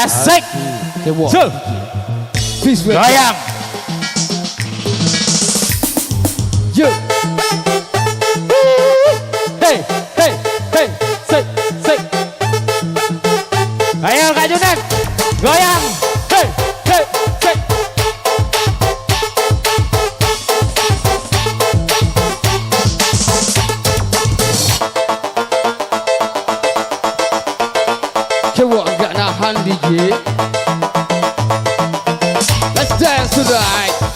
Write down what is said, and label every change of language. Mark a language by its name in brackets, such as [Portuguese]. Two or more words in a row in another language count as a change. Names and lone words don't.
[Indonesian] Asik. Cebol. Sul. [English] Peace with [Indonesian] Goyang. [English] you. [Javanese] Hey, hey, hey, sik, sik. [Indonesian] Ayo Kak Junet, goyang. [Javanese] Hey, hey, sik. [Indonesian] Cebol gak nahan DJ. [English] Let's dance tonight.